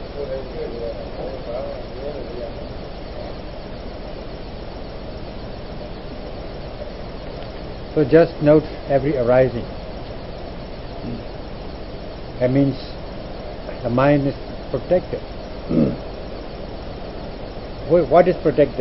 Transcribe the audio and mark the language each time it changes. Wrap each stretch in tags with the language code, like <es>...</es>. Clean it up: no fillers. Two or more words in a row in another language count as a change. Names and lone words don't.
<my>လည်းတွေ့နေရတယ်ဘာမှမမြင်လို့မရဘူး</my> <en>So just note every arising. That means the mind is protected. What is protected?</en>